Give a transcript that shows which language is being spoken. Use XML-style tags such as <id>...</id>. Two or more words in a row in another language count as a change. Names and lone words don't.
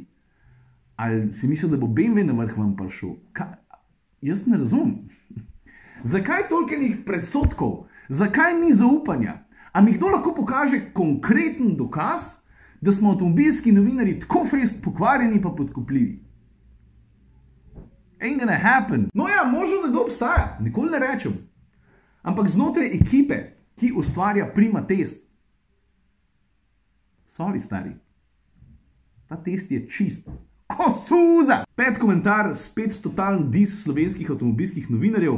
<sl>Ali si mislil, da bo BMW na vrh vam prišel? Jaz ne razumem. Zakaj tolkenih predsodkov? Zakaj ni zaupanja? A mi kdo lahko pokaže konkreten dokaz, da smo avtomobilski novinarji tako fest pokvarjeni pa podkupljivi?</sl> <en>Ain't gonna happen.</en> <sl>No ja, možno da to obstaja, nikoli ne rečem. Ampak znotraj ekipe, ki ustvarja Prima test. Sorry, stari. Ta test je čist. Ko suza! 5. komentar, spet totalen dis slovenskih avtomobilskih novinarjev.</sl>